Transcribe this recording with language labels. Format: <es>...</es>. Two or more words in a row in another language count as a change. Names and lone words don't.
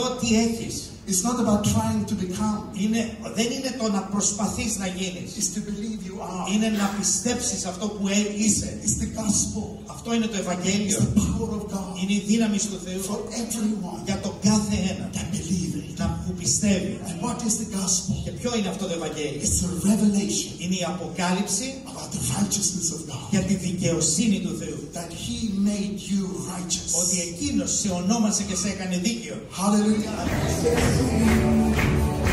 <el>τι έχεις.</el> <en>It's not about trying to become.</en> <el>Δεν είναι το να προσπαθείς να γίνεις.</el> <en>It's to believe you are.</en> <el>Είναι να πιστέψεις αυτό που είσαι.</el> <en>It's the gospel.</en> <el>Αυτό είναι το Ευαγγέλιο.</el> <en>It's the power of God.</en> <el>Είναι η δύναμη του Θεού.</el> <en>For everyone</en> <el>Για τον κάθε ένα.</el> <en>that believe it.</en> <el>Που πιστεύει.</el> <en>And what is the gospel?</en> <el>Και ποιο είναι αυτό το Ευαγγέλιο?</el> <en>It's a revelation.</en> <el>Είναι η αποκάλυψη</el> <en>about the righteousness of God.</en> <el>Για τη δικαιοσύνη του Θεού.</el> <en>That He made you righteous.</en> <el>Ότι εκείνος σε ονόμασε και σε έκανε δίκαιο.</el> <en>Hallelujah.</en>